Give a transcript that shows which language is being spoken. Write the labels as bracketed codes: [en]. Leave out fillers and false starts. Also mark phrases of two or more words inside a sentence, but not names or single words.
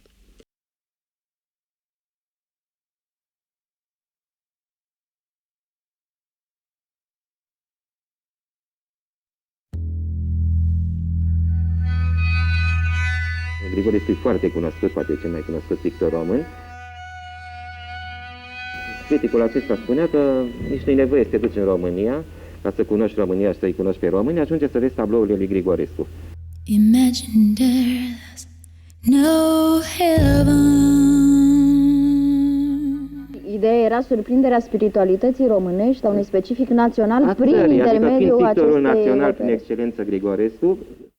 [ro] Grigore este foarte cunoscut, poate cel mai cunoscut pictor român. Criticul acesta spunea că nici nu-i nevoie să te duci în România, ca să cunoști România și să-i cunoști pe români, ajunge să vezi tablourile lui Grigorescu. [en] Imagine there's no heaven. [ro] Ideea era surprinderea spiritualității românești, a unui specific național, prin intermediul pictorul acestei național opere. prin excelență Grigorescu,